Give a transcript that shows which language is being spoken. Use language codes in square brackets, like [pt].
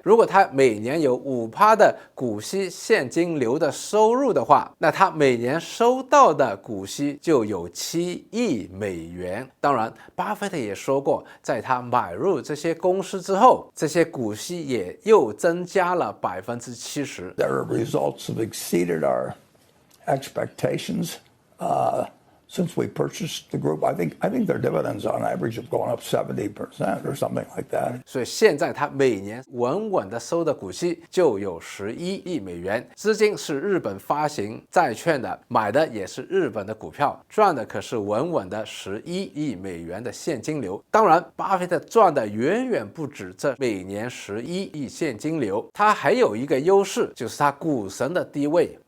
[zh] 如果他每年有5%的股息现金流的收入的话，那他每年收到的股息就有7亿美元。当然，巴菲特也说过，在他买入这些公司之后，这些股息也又增加了70%。 [en] Their results have exceeded our expectations. Since we purchased the group, I think their dividends on average have gone up 70% or something like that. [zh] 所以现在他每年稳稳的收的股息就有11亿美元，资金是日本发行债券的，买的也是日本的股票，赚的可是稳稳的11亿美元的现金流。当然，巴菲特赚的远远不止这每年11亿现金流，他还有一个优势，就是他股神的地位。